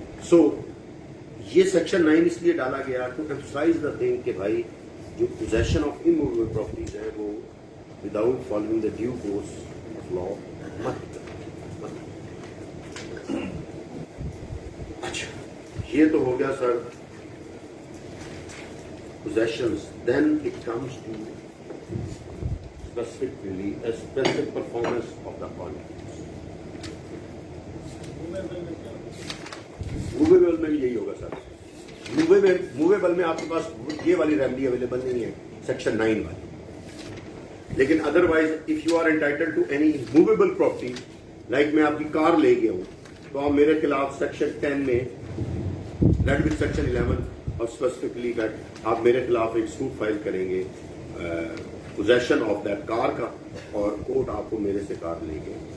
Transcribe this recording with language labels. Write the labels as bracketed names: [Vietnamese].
[Urdu] سو یہ سیکشن 9 اس لیے ڈالا گیا [English] to emphasise the thing [Urdu] کہ بھائی جو پوزیشن آف اموویبل پراپرٹیز ہے وہ [English] without following the due course of law [Urdu] مت. اچھا, یہ تو ہو گیا سر possessions. [English] Then it comes to specific performance of the contracts. [Urdu] Movable میں بھی یہی ہوگا سر. موویبل میں آپ کے پاس یہ والی ریمیڈی اویلیبل نہیں ہے سیکشن 9 والی, لیکن [English] otherwise if you are entitled to any movable property, like [Urdu] میں آپ کی کار لے گیا ہوں تو آپ میرے خلاف سیکشن 10 میں دیٹ ود سیکشن 11 اور اسپیسیفکلی دیٹ آپ میرے خلاف ایک سوٹ فائل کریں گے پوزیشن آف دیٹ کار کا, اور کورٹ آپ کو میرے سے کار لے گے.